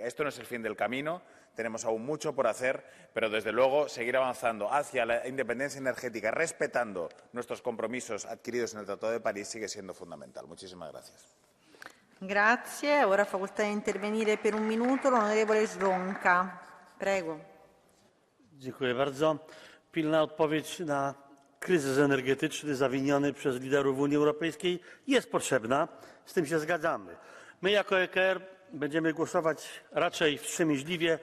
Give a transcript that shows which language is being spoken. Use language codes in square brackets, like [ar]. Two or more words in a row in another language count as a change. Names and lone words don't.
[es] Esto no es el fin del camino, tenemos aún mucho por hacer, pero desde luego seguir avanzando hacia la independencia energética, respetando nuestros compromisos adquiridos en el Tratado de París, sigue siendo fundamental. Muchísimas gracias. [it] Grazie. Ora facoltà di intervenire per un minuto l'onorevole Żonka. Prego. [pl] Dziękuję bardzo. Pilna odpowiedź na kryzys energetyczny zawiniony przez liderów Unii Europejskiej jest potrzebna. Z tym się zgadzamy. My jako EKR będziemy głosować raczej wstrzemięźliwie.